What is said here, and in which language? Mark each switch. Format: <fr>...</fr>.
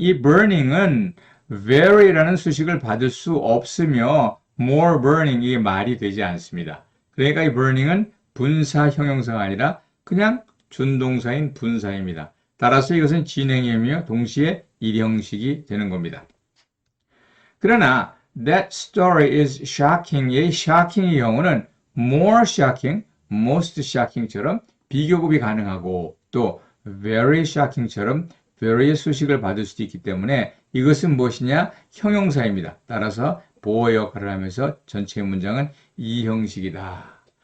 <ko>이 burning은 very라는 수식을 받을 수 없으며 more burning 이게 말이 되지 않습니다. 그러니까 이 burning은 분사 형용사가 아니라 그냥 준동사인 분사입니다. 따라서 이것은 진행형이며 동시에 일형식이 되는 겁니다. 그러나</ko> <en>that story is shocking.</en> <ko>이 shocking의 경우는 more shocking, most shocking처럼 비교급이 가능하고 또 very shocking처럼 very의 수식을 받을 수도 있기 때문에 이것은 무엇이냐? 형용사입니다. 따라서 보호 역할을 하면서 전체 문장은 이 형식이다.</ko>